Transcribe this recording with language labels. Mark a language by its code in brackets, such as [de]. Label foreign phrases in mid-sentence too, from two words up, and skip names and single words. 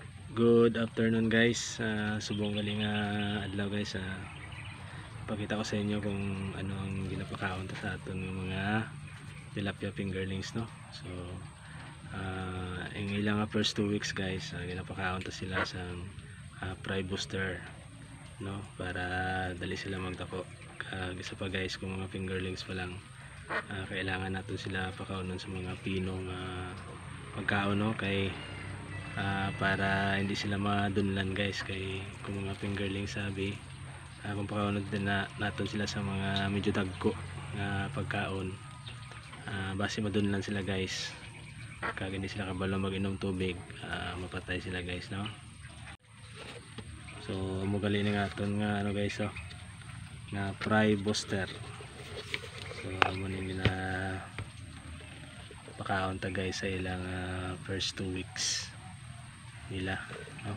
[en] Good afternoon guys. [hil] Subong galing adlaw guys. Pakita ko sa inyo kung ano ang ginapakaon sa aton ng mga [en] tilapia fingerlings, [hil] no. So ang ilang [en] first 2 weeks [hil] guys, ginapakaon ta sila sa [en] fry booster, [hil] no, para dali sila magdako. Isa pa guys, kung mga fingerlings pa lang, [tl] kailangan natin sila [hil] pakaunon sa mga pinong pagkaon, no, kay [tl] para hindi sila [hil] madunlan guys. Kay kung mga fingerling sabi, kung pakaunod din [tl] natin sila [hil] sa mga medyo dagko na pagkaon, base madunlan sila guys. Kag [tl] hindi sila [hil] kabalo mag-inom tubig, mapatay sila guys, no. So mugali na aton nga ano guys, na [en] fry booster. [hil] So amo ni na pakaon ta guys sa ilang [en] first 2 weeks [hil] nila, no?